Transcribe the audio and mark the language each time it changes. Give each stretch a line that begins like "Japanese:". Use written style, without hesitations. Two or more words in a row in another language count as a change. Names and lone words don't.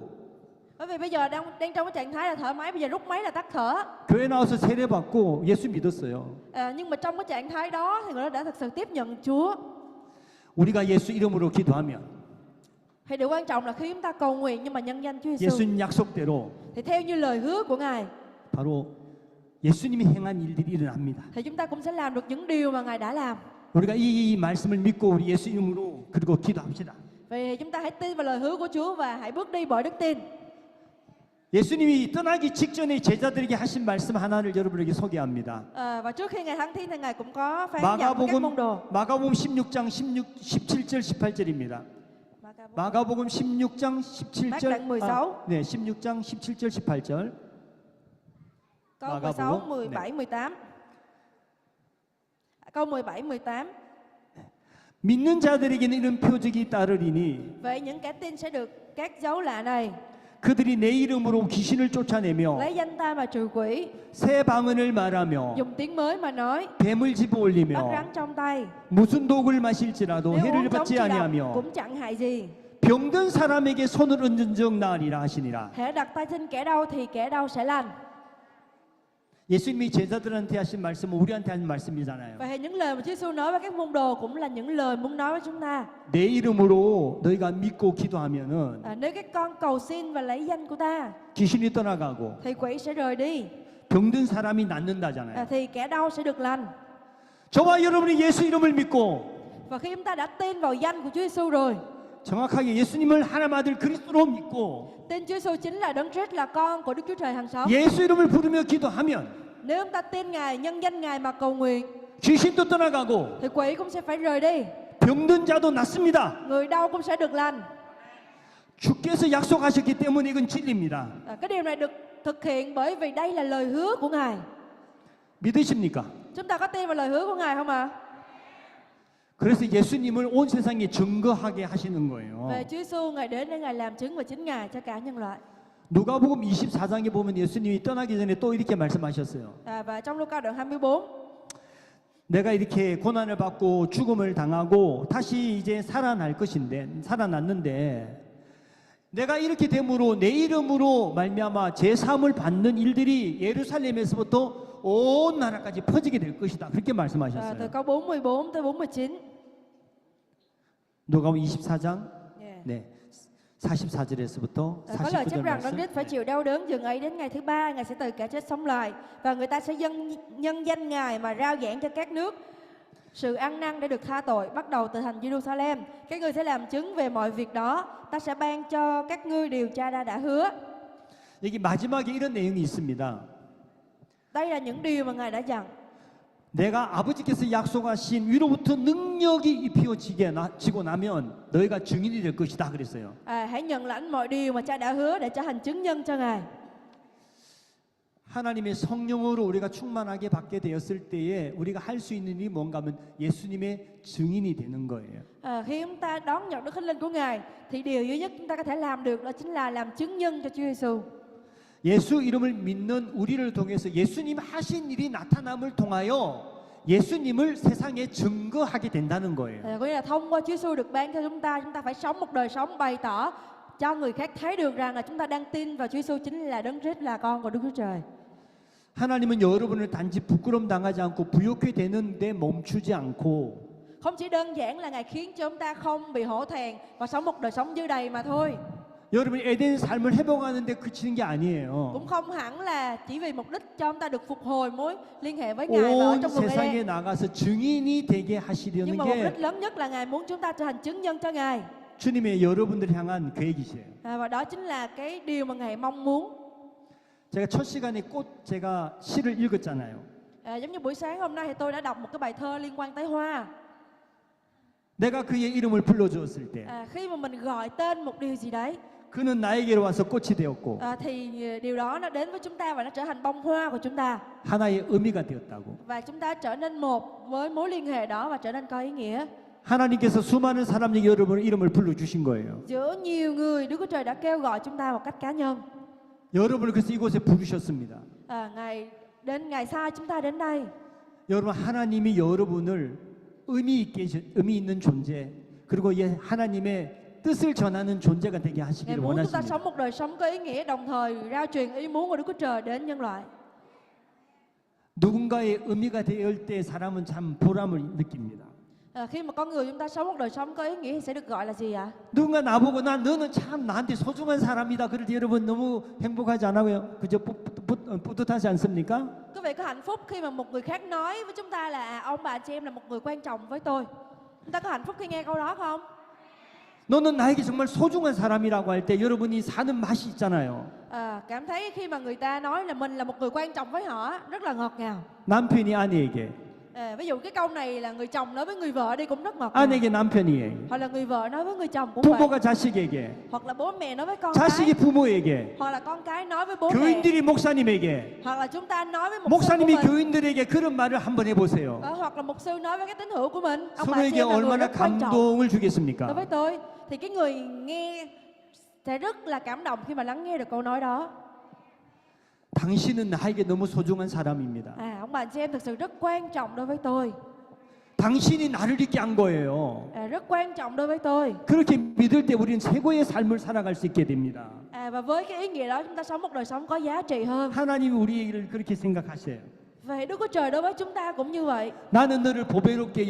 Vietnamese: Bởi vì bây giờ đang trong cái trạng thái là thở máy, bây giờ rút máy là tắt thở.
Korean: 교회 나와서 세례 받고 예수 믿었어요.
Vietnamese: Nhưng mà trong cái trạng thái đó thì người đó đã thực sự tiếp nhận Chúa.
Korean: 우리가 예수 이름으로 기도하면
Vietnamese: Thì điều quan trọng là khi chúng ta cầu nguyện nhưng mà nhân danh Chúa Giêsu
Korean: 예수님 약속대로
Vietnamese: thì theo như lời hứa của Ngài
Korean: 바로 예수님이 행한 일들이 일어납니다.
Vietnamese: thì chúng ta cũng sẽ làm được những điều mà Ngài đã làm.
Korean: 우리가 이 말씀을 믿고 우리 예수 이름으로 그리고 기도합시다.
Vietnamese: Vậy thì chúng ta hãy tin vào lời hứa của Chúa và hãy bước đi bởi đức tin.
Korean: 예수님이 떠나기 직전에 제자들에게 하신 말씀 하나를 여러분에게 소개합니다.
Vietnamese: Và trước khi Ngài thăng thiên thì Ngài cũng có phán dặn với các môn đồ.
Korean: 마가복음 16장 17절 18절입니다. 마가복음 16장 17절 16. 16장 17절 18절.
Vietnamese: Câu 16, 17, 18. Câu 17, 18.
Korean: 믿는 자들에게는 이런 표적이 따르리니
Vietnamese: Vậy những kẻ tin sẽ được các dấu lạ này:
Korean: 그들이 내 이름으로 귀신을 쫓아내며
Vietnamese: lấy danh ta mà trừ quỷ,
Korean: 새 방언을 말하며
Vietnamese: dùng tiếng mới mà nói,
Korean: 뱀을 집어
Vietnamese: bắt
Korean: 올리며
Vietnamese: rắn trong tay,
Korean: 무슨 독을 마실지라도
Vietnamese: nếu
Korean: 해를
Vietnamese: uống chống
Korean: 받지
Vietnamese: chi độc
Korean: 아니하며
Vietnamese: cũng chẳng hại gì.
Korean: 병든 사람에게 손을 얹은 적 나으리라 하시니라.
Vietnamese: Hễ đặt tay trên kẻ đau thì kẻ đau sẽ lành.
Korean: 예수님이 제자들한테 하신 말씀은 우리한테 하신 말씀이잖아요.
Vietnamese: Vậy thì những lời mà Chúa Giêsu nói với các môn đồ cũng là những lời muốn nói với chúng ta.
Korean: 내 이름으로 너희가 믿고 기도하면은
Vietnamese: Nếu các con cầu xin và lấy danh của ta
Korean: 귀신이 떠나가고
Vietnamese: thì quỷ sẽ rời đi.
Korean: 병든 사람이 낫는다잖아요.
Vietnamese: thì kẻ đau sẽ được lành.
Korean: 저와 여러분이 예수 이름을 믿고
Vietnamese: Và khi chúng ta đã tin vào danh của Chúa Giêsu rồi,
Korean: 정확하게 예수님을 하나님 아들 그리스도로 믿고
Vietnamese: tin Chúa Giêsu chính là Đấng Christ, là con của Đức Chúa Trời hàng sống.
Korean: 예수 이름을 부르며 기도하면
Vietnamese: Nếu chúng ta tin Ngài, nhân danh Ngài mà cầu nguyện,
Korean: 귀신도 떠나가고
Vietnamese: thì quỷ cũng sẽ phải rời đi,
Korean: 병든 자도 낫습니다.
Vietnamese: người đau cũng sẽ được lành.
Korean: 주께서 약속하셨기 때문에 이건 진리입니다.
Vietnamese: Cái điều này được thực hiện bởi vì đây là lời hứa của Ngài.
Korean: 믿으십니까?
Vietnamese: Chúng ta có tin vào lời hứa của Ngài không ạ?
Korean: 그래서 예수님을 온 세상에 증거하게 하시는 거예요.
Vietnamese: Về Chúa Giêsu, Ngài đến để Ngài làm chứng về chính Ngài cho cả nhân loại.
Korean: 누가복음 24장에 보면 예수님이 떠나기 전에 또 이렇게 말씀하셨어요.
Vietnamese: Và trong Luca đoạn 24,
Korean: 내가 이렇게 고난을 받고 죽음을 당하고 다시 이제 살아났는데 내가 이렇게 됨으로 내 이름으로 말미암아 제 사함을 받는 일들이 예루살렘에서부터 온 나라까지 퍼지게 될 것이다. 그렇게
Vietnamese: từ
Korean: 말씀하셨어요.
Vietnamese: câu 44 tới 49.
Korean: 누가복음 24장
English: Yeah.
Korean: 네. 44절에서부터
Vietnamese: Có lời chép
Korean: 49절
Vietnamese: rằng Đấng
Korean: 말씀.
Vietnamese: Christ phải chịu đau đớn dừng ấy đến ngày thứ ba, Ngài sẽ từ kẻ chết sống lại, và người ta sẽ nhân danh Ngài mà rao giảng cho các nước sự ăn năn để được tha tội, bắt đầu từ thành Jerusalem. Các ngươi sẽ làm chứng về mọi việc đó. Ta sẽ ban cho các ngươi điều Cha đã hứa.
Korean: 여기 마지막에 이런 내용이 있습니다.
Vietnamese: Đây là những điều mà Ngài đã dặn.
Korean: 내가 아버지께서 약속하신 위로부터 능력이 입혀지고 나면 너희가 증인이 될 것이다 그랬어요.
Vietnamese: Hãy nhận lãnh mọi điều mà Cha đã hứa để trở thành chứng nhân cho Ngài.
Korean: 하나님의 성령으로 우리가 충만하게 받게 되었을 때에 우리가 할 수 있는 일이 뭔가 하면 예수님의 증인이 되는 거예요.
Vietnamese: Khi chúng ta đón nhận Đức Thánh Linh của Ngài, thì điều duy nhất chúng ta có thể làm được đó chính là làm chứng nhân cho Chúa Giêsu.
Korean: 예수 이름을 믿는 우리를 통해서 예수님 하신 일이 나타남을 통하여 예수님을 세상에 증거하게 된다는 거예요.
Vietnamese: Có nghĩa là thông qua Chúa Giêsu được ban cho chúng ta phải sống một đời sống bày tỏ cho người khác thấy được rằng là chúng ta đang tin vào Chúa Giêsu chính là Đấng Christ, là con của Đức Chúa Trời.
Korean: 하나님은 여러분을 단지 부끄럼 당하지 않고 부욕해 되는데 멈추지 않고
Vietnamese: Không chỉ đơn giản là Ngài khiến cho chúng ta không bị hổ thẹn và sống một đời sống dư đầy mà thôi.
Korean: 여러분이 에덴 삶을 회복하는데 그치는 게 아니에요.
Vietnamese: Cũng không hẳn là chỉ vì mục đích cho chúng ta được phục hồi mối liên hệ với Ngài và ở
Korean: 온
Vietnamese: trong vườn
Korean: 세상에
Vietnamese: Eden.
Korean: 나가서 증인이 되게
Vietnamese: Nhưng
Korean: 하시려는
Vietnamese: mà mục
Korean: 게
Vietnamese: đích lớn nhất là Ngài muốn chúng ta trở thành chứng nhân cho Ngài.
Korean: 주님의 여러분들 향한 계획이세요.
Vietnamese: Và đó chính là cái điều mà Ngài mong muốn.
Korean: 제가 첫 시간에 꽃 제가 시를 읽었잖아요.
Vietnamese: Giống như buổi sáng hôm nay thì tôi đã đọc một cái bài thơ liên quan tới hoa.
Korean: 내가 그의 이름을 불러주었을 때
Vietnamese: Khi mà mình gọi tên một điều gì đấy,
Korean: 그는 나에게로 와서 꽃이 되었고
Vietnamese: thì điều đó nó đến với chúng ta và nó trở thành bông hoa của chúng ta.
Korean: 하나의 의미가 되었다고.
Vietnamese: Và chúng ta trở nên một với mối liên hệ đó và trở nên có ý nghĩa.
Korean: 하나님께서 수많은 사람에게 여러분의 이름을 불러주신 거예요.
Vietnamese: Giữa nhiều người, Đức Chúa Trời đã kêu gọi chúng ta một cách cá nhân.
Korean: 여러분을 그래서 이곳에 부르셨습니다.
Vietnamese: Ngài sai chúng ta đến đây.
Korean: 여러분 하나님이 여러분을 의미 있는 존재 그리고 하나님의 뜻을 전하는 존재가 되게
Vietnamese: Ngài
Korean: 하시기를
Vietnamese: muốn chúng ta
Korean: 원하십니다.
Vietnamese: sống một đời sống có ý nghĩa, đồng thời rao truyền ý muốn của Đức Chúa Trời đến nhân loại.
Korean: 누군가의 의미가 될 때 사람은 참 보람을 느낍니다.
Vietnamese: Khi mà con người chúng ta sống một đời sống có ý nghĩa thì sẽ được gọi là gì ạ?
Korean: 누군가 나보고 너는 참 나한테 소중한 사람이다. 그럴 때 여러분 너무 행복하지 않아요? 그저 뿌듯하지 않습니까?
Vietnamese: Quý vị có hạnh phúc khi mà một người khác nói với chúng ta là ông bà chị em là một người quan trọng với tôi. Chúng ta có hạnh phúc khi nghe câu đó không?
Korean: 너는 나에게 정말 소중한 사람이라고 할 때 여러분이 사는 맛이 있잖아요.
Vietnamese: Cảm thấy khi mà người ta nói là mình là một người quan trọng với họ rất là ngọt ngào.
Korean: 남편이 아내에게,
Vietnamese: Ví dụ cái câu này là người chồng nói với người vợ đi cũng rất ngọt ngào.
Korean: 아내에게 남편이,
Vietnamese: Hoặc là người vợ nói với người chồng cũng vậy.
Korean: 부모가 자식에게,
Vietnamese: Hoặc là bố mẹ nói với con
Korean: 자식이
Vietnamese: cái.
Korean: 부모에게,
Vietnamese: Hoặc là con cái nói với bố mẹ.
Korean: 교인들이 목사님에게,
Vietnamese: Hoặc là chúng ta nói với mục sư của
Korean: 목사님이
Vietnamese: mình.
Korean: 교인들에게 그런 말을 한번 해보세요.
Vietnamese: Hoặc là mục sư nói với cái tín hữu của mình. Ông bà chị
Korean: 서로에게
Vietnamese: em là người
Korean: 얼마나
Vietnamese: rất quan trọng
Korean: 감동을
Vietnamese: đối
Korean: 주겠습니까?
Vietnamese: với tôi. Thì cái người nghe sẽ rất là cảm động khi mà lắng nghe được câu nói đó.
Korean: 당신은 나에게 너무 소중한 사람입니다.
Vietnamese: Ông bà chị em thực sự rất quan trọng đối với tôi.
Korean: 당신이 나를 있게 한 거예요.
Vietnamese: Rất quan trọng đối với tôi.
Korean: 그렇게 믿을 때 우리는 최고의 삶을 살아갈 수 있게 됩니다.
Vietnamese: Và với cái ý nghĩa đó chúng ta sống một đời sống có giá trị hơn.
Korean: 하나님이 우리를 그렇게 생각하셔요.
Vietnamese: Vậy Đức Chúa Trời đối với chúng ta cũng như vậy.
Korean: 나는 너를 보배롭게 여긴다.